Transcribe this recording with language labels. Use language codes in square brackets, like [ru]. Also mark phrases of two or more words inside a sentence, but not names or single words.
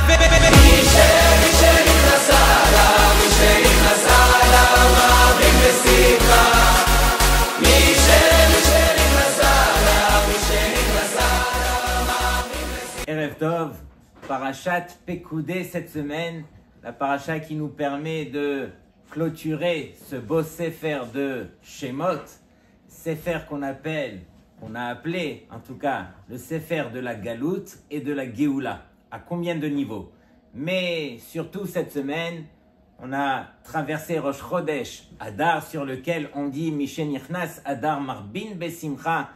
[he] מי שנכנס עליו, מי שנכנס עליו, מעביר בשמחה. מי שנכנס עליו, מי שנכנס עליו, מעביר בשמחה. ערב טוב, [fr] Parashat Pekoudé cette semaine, la paracha qui nous permet de clôturer ce beau Sefer de Shemot, Sefer qu'on a appelé en tout cas le Sefer de la Galoute et de la Géoula. À combien de niveaux? Mais surtout cette semaine, on a traversé Rosh Chodesh Adar sur lequel on dit [he] משנכנס אדר מרבין בשמחה.